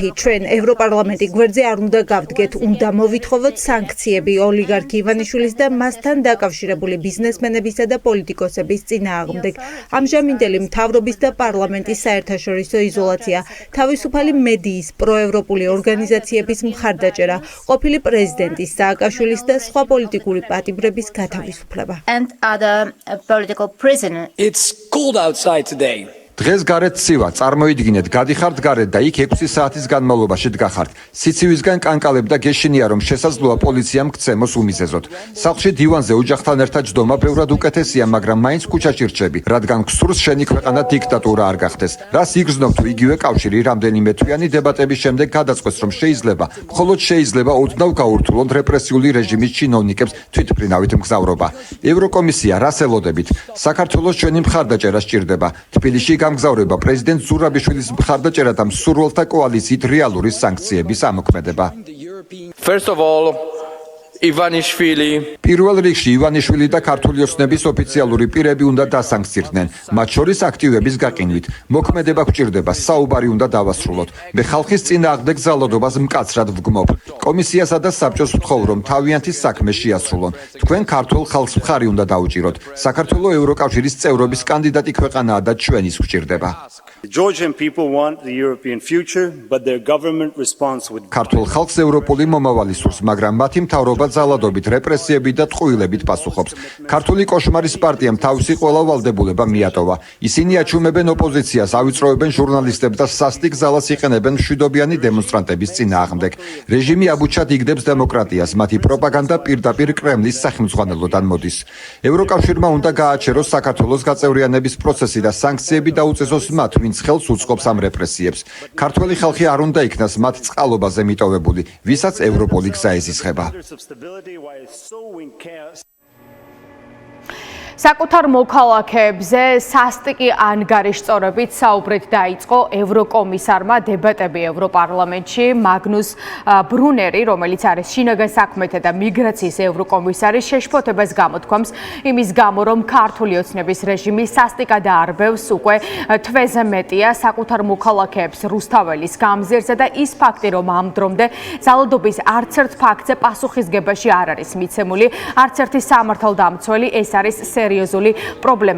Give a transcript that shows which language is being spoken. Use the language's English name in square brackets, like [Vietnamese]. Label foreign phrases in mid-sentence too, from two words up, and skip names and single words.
[Georgian] ჩვენ ევროპარლამენტი გვერდზე არ უნდა გავდგეთ, უნდა მოვითხოვოთ სანქციები ოლიგარქი ივანიშვილის და მასთან დაკავშირებული ბიზნესმენებისა და პოლიტიკოსების წინააღმდეგ. ამჟამინდელი მთავრობის და პარლამენტის საერთაშორისო იზოლაცია, თავისუფალი მედიის, პროევროპული ორგანიზაციების მხარდაჭერა, ყოფილი პრეზიდენტის სააკაშვილის და სხვა პოლიტიკური პატიმრების გათავისუფლება. [English] And other political prisoners. It's cold outside today. [Georgian] დღეს გარეთ ცივა, წარმოიდგინეთ, გადიხართ გარეთ და იქ 6 საათის განმავლობაში დგახართ. სიცივისგან კანკალებ და გეშინია, რომ შესაძლოა პოლიციამ გცემოს უმიზეზოდ. სახლში დივანზე ოჯახთან ერთად ჯდომა ბევრად უკეთესია, მაგრამ მაინც ქუჩაში რჩები, რადგან გსურს შენი ქვეყანა დიქტატურა არ გახდეს. რას იგრძნობ თუ იგივე კავშირი რამდენიმე თვიანი დებატების შემდეგ გადაწყვეტს, რომ მხოლოდ შეიძლება ოდნავ გაურთულონ რეპრესიული რეჟიმის ჩინოვნიკებს თვითმფრინავით მგზავრობა. ევროკომისია, რას ელოდებით? საქართველოს ჩვენი მხარდაჭერა სჭირდება. თბილისში გამგზავრება პრეზიდენტ ზურაბიშვილის მხარდაჭერა და მსურველთა კოალიციით რეალური სანქციების ამოქმედება. [English] First of all, Ivanishvili [Georgian] პირველ რიგში ივანიშვილი და ქართული ოცნების ოფიციალური პირები უნდა დასანქცირდნენ, მათ შორის აქტივების გაყინვით. მოქმედება გვჭირდება, საუბარი უნდა დავასრულოთ. მე ხალხის წინააღმდეგ ძალადობას მკაცრად ვგმობ. კომისიასა და საბჭოს ვთხოვ, რომ თავიანთი საქმე შეასრულონ. თქვენ ქართულ ხალხს მხარი უნდა დაუჭიროთ. საქართველოს ევროკავშირის წევრობის კანდიდატი ქვეყანაა და ჩვენის გვჭირდება. [English] The Georgian people want the European future, but their government responds with [Georgian] ქართულ ხალხს ევროპული მომავალი სურს, მაგრამ მათი მთავრობა ძალადობით, რეპრესიებით და ტყუილებით პასუხობს. ქართული კოშმარის პარტიამ თავისი ყველა ვალდებულება მიატოვა. ისინი აჩუმებენ ოპოზიციას, ავიწროებენ ჟურნალისტებს და სასტიკ ძალას იყენებენ მშვიდობიანი დემონსტრანტების წინააღმდეგ. რეჟიმი აბუჩად იგდებს დემოკრატიას, მათი პროპაგანდა პირდაპირ კრემლის სახელმძღვანელოდან მოდის. ევროკავშირმა უნდა გააჩეროს საქართველოს გაწევრიანების პროცესი და სანქციები დაუწესოს მათ, ვინც ხელს უწყობს ამ რეპრესიებს. ქართველი ხალხი არ უნდა იქნას მათ წყალობაზე მიტოვებული, ვისაც ევროპული გზა ეზისხება. [English] while sowing chaos. [Georgian] საკუთარ მოქალაქეებზე სასტიკი ანგარიშწორებით საუბრით დაიწყო ევროკომისარმა დებატები ევროპარლამენტში. მაგნუს ბრუნერი, რომელიც არის შინაგან საქმეთა და მიგრაციის ევროკომისარი, შეშფოთებას გამოთქვამს იმის გამო, რომ ქართული ოცნების რეჟიმი სასტიკად არბევს უკვე თვეზე მეტია საკუთარ მოქალაქეებს რუსთაველის გამზირზე და ის ფაქტი, რომ ამ დრომდე ძალადობის არც ერთ ფაქტზე პასუხისგებაში არ არის მიცემული, არც ერთი სამართალდამცველი, ეს არის სერიოზული პრობლემა.